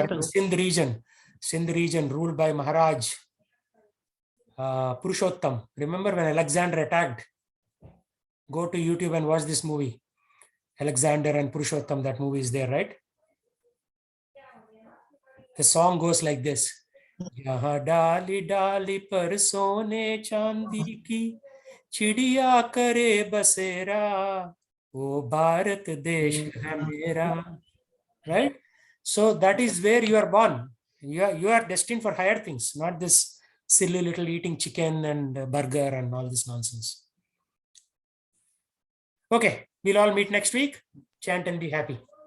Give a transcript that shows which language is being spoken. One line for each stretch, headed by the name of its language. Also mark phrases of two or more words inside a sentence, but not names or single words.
English: are in the Sindh region ruled by Maharaj Purushottam. Remember when Alexander attacked? Go to YouTube and watch this movie. Alexander and Purushottam, that movie is there, right? The song goes like this.
Hindi: यहाँ डाली डाली पर सोने चाँदी की चिड़िया करे बसेरा, ओ भारत देश है मेरा.
English: Right? So that is where you are born. You are destined for higher things, not this silly little eating chicken and burger and all this nonsense. Okay, we'll all meet next week. Chant and be happy.